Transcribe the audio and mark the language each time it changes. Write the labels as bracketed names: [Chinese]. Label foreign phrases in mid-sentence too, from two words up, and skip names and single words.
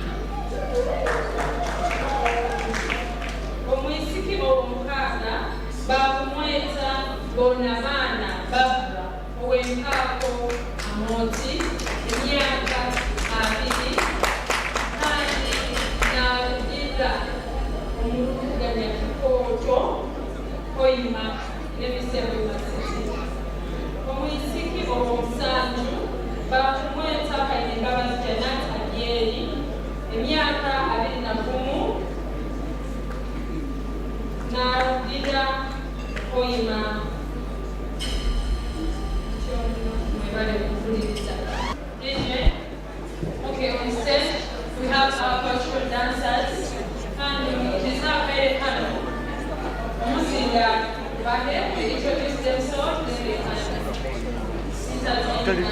[Nyoro] Omwisiki ow'omukaaga bakumweta Bonamana Barbara ow'Empako Amoti, emyaka 2, kandi n'arugira Omuluganya Kikooto Hoima n'Ebisembo Masisi. Omwisiki ow'omusanju bakumweta Kayimbabazi Janet Adyeri, emyaka 21, n'arugira Hoima. [English] Okay, on stage we have our cultural dancers, and it is now very fun. Musinga Bade will introduce themselves, then they can sit at the end.